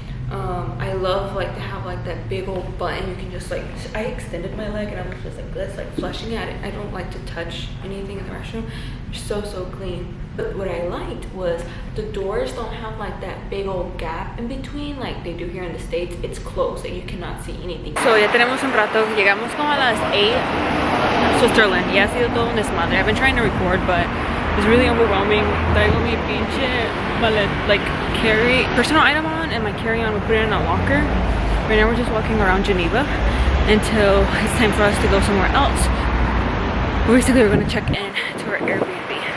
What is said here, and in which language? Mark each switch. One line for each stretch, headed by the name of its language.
English: I love like to have like that big old button. You can just like, I extended my leg and I was just like this, like flushing at it. I don't like to touch anything in the restroom. They're so clean. But what I liked was the doors don't have like that big old gap in between like they do here in the States. It's closed, like you cannot see anything.
Spanish: So ya tenemos un rato, llegamos como a las 8, Switzerland. Ya ha sido todo un desmadre.
English: I've been trying to record, but it's really overwhelming.
Spanish: Traigo mi pinche
English: like personal item on, and my carry-on, we put it in a locker. Right now we're just walking around Geneva until it's time for us to go somewhere else. Basically we're gonna check in to our Airbnb.